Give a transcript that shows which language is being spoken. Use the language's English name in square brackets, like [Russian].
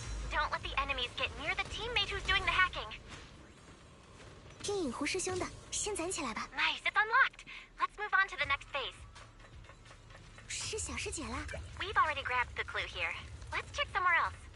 [English] Don't let the enemies get near the teammate who's doing the hacking. [Chinese] 天影湖师兄的，先攒起来吧。 [English] Nice, it's unlocked. Let's move on to the next phase. [Chinese] 是小师姐啦。 [English] We've already grabbed the clue here. Let's check somewhere else.